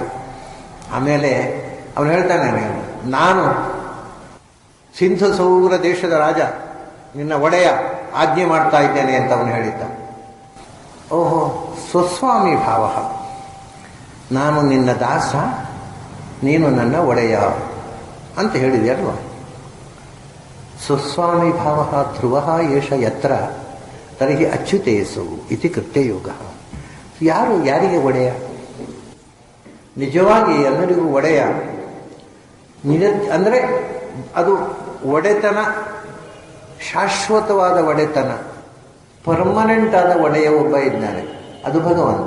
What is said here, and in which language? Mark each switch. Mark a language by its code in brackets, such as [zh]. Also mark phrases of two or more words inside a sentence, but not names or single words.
[kn] ಆಮೇಲೆ ಅವನು ಹೇಳ್ತಾನೆ, ನಾನು ಸಿಂಧು ಸೌರ ದೇಶದ ರಾಜ, ನಿನ್ನ ಒಡೆಯ, ಆಜ್ಞೆ ಮಾಡ್ತಾ ಇದ್ದೇನೆ ಅಂತ ಅವನು ಹೇಳಿದ್ದ. ಓಹೋ, ಸ್ವಸ್ವಾಮಿ ಭಾವ, ನಾನು ನಿನ್ನ ದಾಸ, ನೀನು ನನ್ನ ಒಡೆಯ ಅಂತ ಹೇಳಿದೆಯಲ್ವ? [sa] ಸ್ವಸ್ವಾಮಿ ಭಾವ ಧ್ರುವ ಏಷ ಯತ್ರ ತರ್ಹಿ ಅಚ್ಯುತೇಸು ಇತಿ ಕೃತ್ಯಯೋಗ. [kn] ಯಾರಿಗೆ ಒಡೆಯ? ನಿಜವಾಗಿ ಎಲ್ಲರಿಗೂ ಒಡೆಯ ಅಂದರೆ ಅದು ಒಡೆತನ, ಶಾಶ್ವತವಾದ ಒಡೆತನ, ಪರ್ಮನೆಂಟ್ ಆದ ಒಡೆಯ ಒಬ್ಬ ಇದ್ದಾನೆ, ಅದು ಭಗವಂತ.